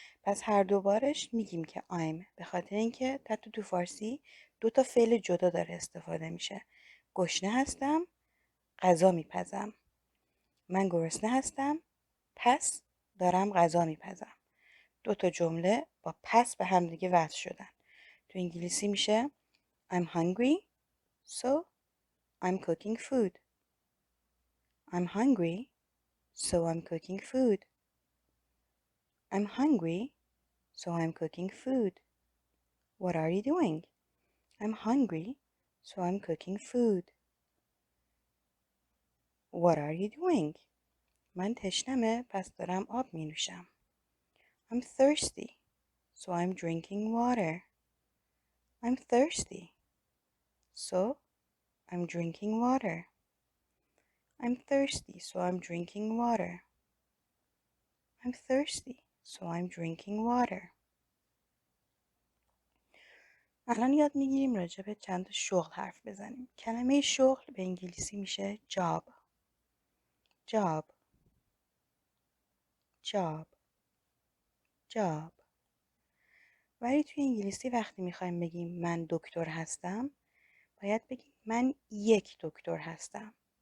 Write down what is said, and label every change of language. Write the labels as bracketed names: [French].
[Persian] پس هر دوبارش میگیم که I'm، به خاطر اینکه تو فارسی دو تا فعل جدا داره استفاده میشه. گشنه هستم، غذا میپزم. من گرسنه هستم، پس دارم غذا میپزم. دو تا جمله با پس به هم دیگه وصل شدن. تو انگلیسی میشه [English] I'm hungry, so I'm cooking food. I'm hungry, so I'm cooking food. I'm hungry, so I'm cooking food. What are you doing? I'm hungry, so I'm cooking food. What are you doing? [Persian] من تشنمه پس دارم آب می نوشم. [English] I'm thirsty, so I'm drinking water. I'm thirsty, so I'm drinking water. I'm thirsty, so I'm drinking water. I'm thirsty, so I'm drinking water. [Persian] الان یاد میگیریم راجع به چند تا شغل حرف بزنیم. کلمه شغل به انگلیسی میشه job. [English] job. job. job. [Persian] ولی توی انگلیسی وقتی میخوایم بگیم من دکتر هستم، باید بگیم من یک دکتر هستم.